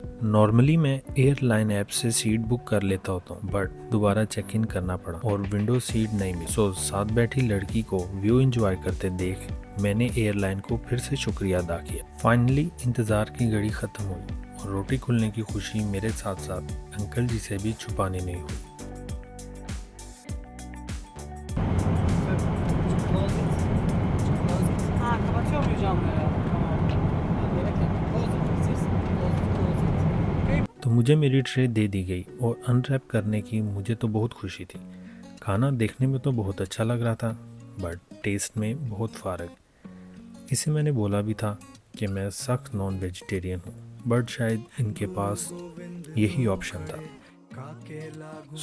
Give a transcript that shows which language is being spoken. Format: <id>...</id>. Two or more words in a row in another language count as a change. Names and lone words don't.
<hi>नॉर्मली मैं</hi> <en>airline app</en> <hi>से</hi> <en>seat book</en> <hi>कर लेता होता हूँ बट दोबारा</hi> <en>check in</en> <hi>करना पड़ा और</hi> <en>window seat</en> <hi>नहीं मिली। सो साथ बैठी लड़की को</hi> <en>view enjoy</en> <hi>करते देख मैंने एयरलाइन को फिर से शुक्रिया अदा किया। फाइनली इंतज़ार की घड़ी ख़त्म हुई और रोटी खुलने की खुशी मेरे साथ साथ अंकल जी से भी छुपानी नहीं हुई।</hi> <tr>Kapatıyor muyuz camları? Tamam. Gerek yok.</tr> <hi>तो मुझे मेरी ट्रे दे दी गई और अनरैप करने की मुझे तो बहुत खुशी थी। खाना देखने में तो बहुत अच्छा लग रहा था</hi> <en>but taste</en> <hi>में बहुत फ़र्क। इसे मैंने बोला भी था कि मैं सख्त</hi> <en>non vegetarian</en> <hi>हूँ बट शायद इनके पास यही ऑप्शन था।</hi>